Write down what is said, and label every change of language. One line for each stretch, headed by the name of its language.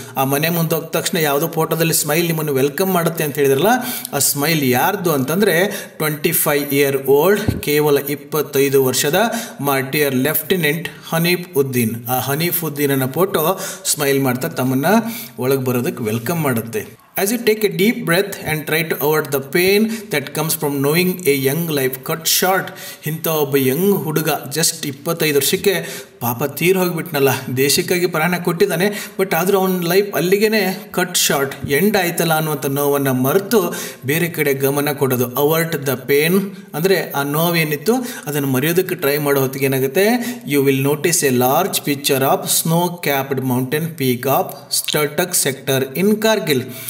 Kannada: ಆ ಮನೆ ಮುಂದೆ ಹೋದ ತಕ್ಷಣ ಯಾವುದೋ ಫೋಟೋದಲ್ಲಿ ಸ್ಮೈಲ್ ನಿಮ್ಮನ್ನು ವೆಲ್ಕಮ್ ಮಾಡುತ್ತೆ ಅಂತ ಹೇಳಿದ್ರಲ್ಲ, ಆ ಸ್ಮೈಲ್ ಯಾರ್ದು ಅಂತಂದರೆ 25-year-old, ಕೇವಲ 25 ವರ್ಷದ ಮಾರ್ಟಿರ್ ಲೆಫ್ಟಿನೆಂಟ್ ಹನೀಫ್ ಉದ್ದೀನ್. ಆ ಹನೀಫ್ ಉದ್ದೀನನ ಫೋಟೋ ಸ್ಮೈಲ್ ಮಾಡ್ತಾ ತಮ್ಮನ್ನು ಒಳಗೆ ಬರೋದಕ್ಕೆ ವೆಲ್ಕಮ್ ಮಾಡುತ್ತೆ.
English: As you take a deep breath and try to avoid the pain that comes from knowing a young life cut short.
Kannada: ಇಂಥ ಒಬ್ಬ ಯಂಗ್ ಹುಡುಗ ಜಸ್ಟ್ 25 ವರ್ಷಕ್ಕೆ ಪಾಪ ತೀರ್ ಹೋಗಿಬಿಟ್ನಲ್ಲ, ದೇಶಕ್ಕಾಗಿ ಪ್ರಾಣ ಕೊಟ್ಟಿದ್ದಾನೆ, ಬಟ್ ಆದರೂ ಅವನ ಲೈಫ್ ಅಲ್ಲಿಗೆ ಕಟ್ ಶಾರ್ಟ್, ಎಂಡ್ ಆಯ್ತಲ್ಲ ಅನ್ನುವಂಥ ನೋವನ್ನು ಮರೆತು ಬೇರೆ ಕಡೆ ಗಮನ ಕೊಡೋದು.
English: avert the pain
Kannada: ಅಂದರೆ ಆ ನೋವೇನಿತ್ತು ಅದನ್ನು ಮರೆಯೋದಕ್ಕೆ ಟ್ರೈ ಮಾಡೋ ಹೊತ್ತಿಗೆ ಏನಾಗುತ್ತೆ,
English: You will notice a large picture of snow capped mountain peak of ಸ್ಟರ್ಟಕ್ sector in Kargil.